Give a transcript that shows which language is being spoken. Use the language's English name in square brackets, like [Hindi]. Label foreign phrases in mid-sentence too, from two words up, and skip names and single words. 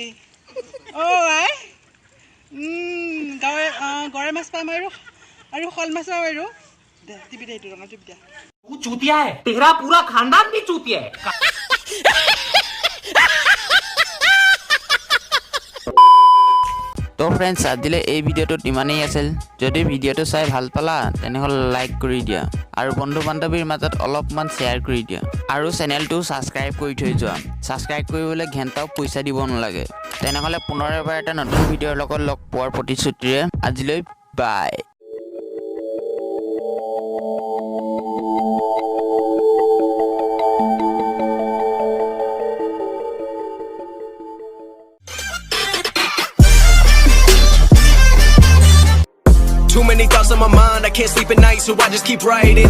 [Assamese] আই গৰৈ মাছ পাম আৰু শল মাছ পাম আৰু টিপি দে, এইটো ৰঙা টিপি দিয়া। [Hindi] तू चूतिया है, तेरा पूरा खानदान भी चूतिया है। [Assamese] তো ফ্ৰেণ্ডছ, আজিলৈ এই ভিডিঅ'টোত ইমানেই আছিল। যদি ভিডিঅ'টো চাই ভাল পালা তেনেহ'লে লাইক কৰি দিয়া আৰু বন্ধু বান্ধৱীৰ মাজত অলপমান শ্বেয়াৰ কৰি দিয়া আৰু চেনেলটো ছাবস্ক্ৰাইব কৰি থৈ যোৱা। ছাবস্ক্ৰাইব কৰিবলৈ ঘণ্টাও পইচা দিব নালাগে। তেনেহ'লে পুনৰ এবাৰ এটা নতুন ভিডিঅ'ৰ লগত লগ পোৱাৰ প্ৰতিশ্ৰুতিৰে আজিলৈ বাই। [English] Too many thoughts on my mind, I can't sleep at night, so I just keep writing.